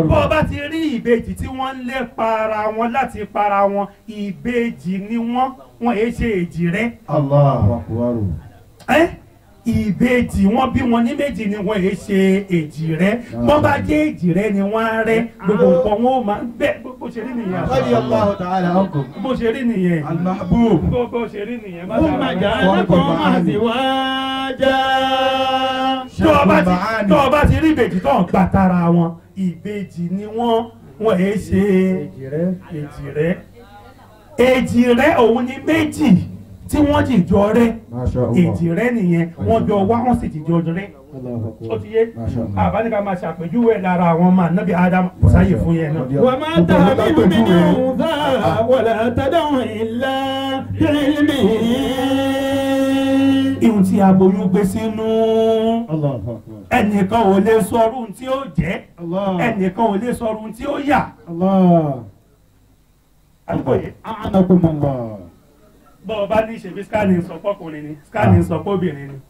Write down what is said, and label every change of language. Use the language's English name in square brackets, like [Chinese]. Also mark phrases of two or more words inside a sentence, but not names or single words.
[Yoruba] bó o bá ti rí ìbejì tí wọ́n ń lé para wọn láti para wọn ìbejì ni wọ́n èé ṣe èjìrẹ́. [Arabic] الله أكبر. [Yoruba] ìbejì wọ́n bí wọn ní méjì ni wọ́n èé ṣe èjìrẹ́ wọ́n bá jẹ́ èjìrẹ́ ni wọ́n á rẹ́ gbogbo nǹkan wọn ó máa ń bẹ́ bó ṣe rí nìyẹn. [Arabic] رضي الله تعالى عنه. [Yoruba] bó ṣe rí nìyẹn. [Arabic] Al-mahbub. [Yoruba] bó ṣe rí nìyẹn. [Arabic] ثم جعلكم أزواجا. [Yoruba] tó o bá ti rí ìbejì tó ń gbà tara wọn ìbejì ni wọ́n èé ṣe èjìrẹ́. èjìrẹ́ òun ni méjì tí wọ́n jìjọ rẹ́ èjìrẹ́ nìyẹn wọ́n jọ wá wọ́n sì jìjọ rẹ́. ó ti yé àbáníkà máa ṣàpèjúwe lára àwọn ọmọ ànábì Ádámù kò sáyè fún yẹn náà. [Arabic] وما تحمل من أنثى ولا تضع إلا بعلمه. [Yoruba] ihun tí aboyún gbé sínú ẹnìkan ò lè sọrú tí ó jẹ́ ẹnìkan ò lè sọrú tí ó yà. àdúgbò yìí bọ́ọ̀ bá ní ìṣèbí scanning sọ fọ́kùnrin ni scanning sọ fọ́bìnrin ni.